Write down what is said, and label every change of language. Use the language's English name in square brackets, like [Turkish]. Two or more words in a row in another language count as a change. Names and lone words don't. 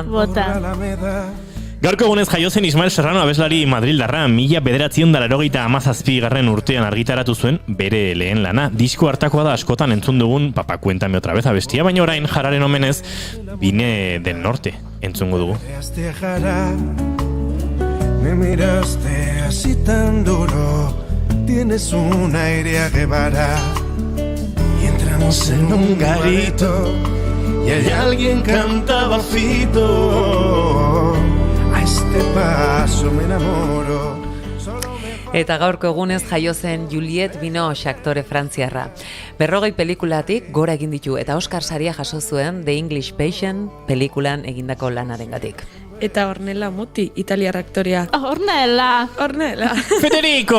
[Basque] Gaurko egunez jaio zen Ismael Serrano abeslari madrildarra 1987 urtean argitaratu zuen bere lehen lana. Disko hartakoa da askotan entzun dugun Papa Cuéntame otra vez abestia, baina orain Jararen omenez Vine del Norte entzungo dugu. [Spanish] Me miraste así tan duro, tienes un aire a Guevara y entramos en un garito y hay alguien cantaba Fito. A este paso me enamoro. [Basque] Eta gaurko egunez jaio zen Juliette Binoche aktore frantziarra. 40 pelikulatik gora egin ditu eta Oscar saria jaso zuen The English Patient pelikulan egindako lanarengatik. Eta Ornella Muti, italiar aktorea. Ornella! Federico!